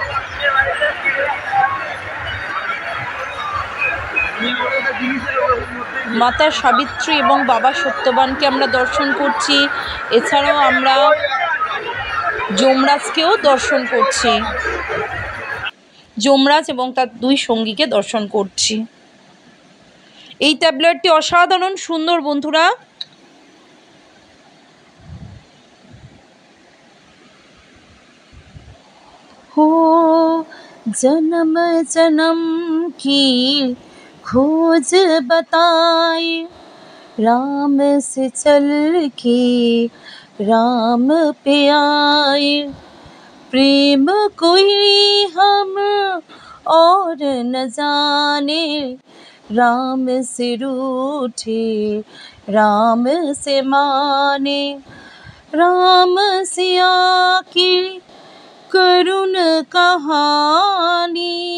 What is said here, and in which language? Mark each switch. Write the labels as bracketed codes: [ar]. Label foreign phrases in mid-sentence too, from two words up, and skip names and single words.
[bn] মাতা সাবিত্রী এবং বাবা সত্যবানকে আমরা দর্শন করছি। এছাড়াও আমরা যমরাজকেও দর্শন করছি, যমরাজ এবং তার দুই সঙ্গীকে দর্শন করছি। এই ট্যাবলেটটি অসাধারণ সুন্দর বন্ধুরা। [hi] हो जन्म जन्म की खोज बताए, राम से चल के राम पे आए, प्रेम कोई हम और न जाने, राम से रूठे राम से माने, राम सिया की करुण कहानी,